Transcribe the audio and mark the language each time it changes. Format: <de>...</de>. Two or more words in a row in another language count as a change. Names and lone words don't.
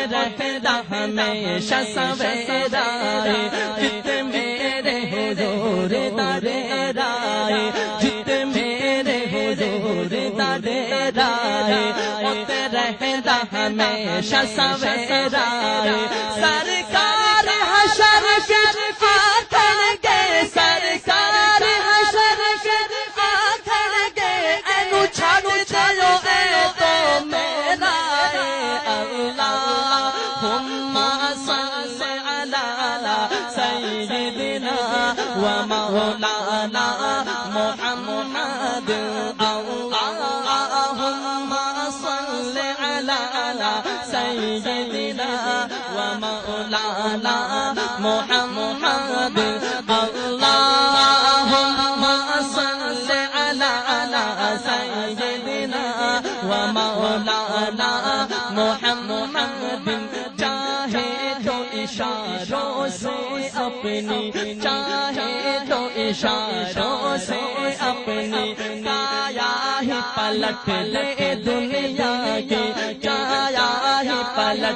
<pa>رہندا ہمیشہ سویرائے جتے میرے حضور دا ڈیرائے جتے میرے حضور دا ڈیرائے اوتھے رہندا ہمیشہ سویرائے سرکار حشر وچ آکھن گے سرکار حشر وچ آکھن گے اینو چھڈ دیو اے تو میرا اے</pa> <ar>اللہم صل علی سیدنا و مولانا محمد اللہم صل علی سیدنا و مولانا محمد اللہم صل علی سیدنا و مولانا محمد</ar> <ur>چاہے تو اشاروں سے اپنی چاہے تو اشاروں سے اپنی کایا ہی پلٹ دے دنیا کی کایا ہی پلٹ</ur>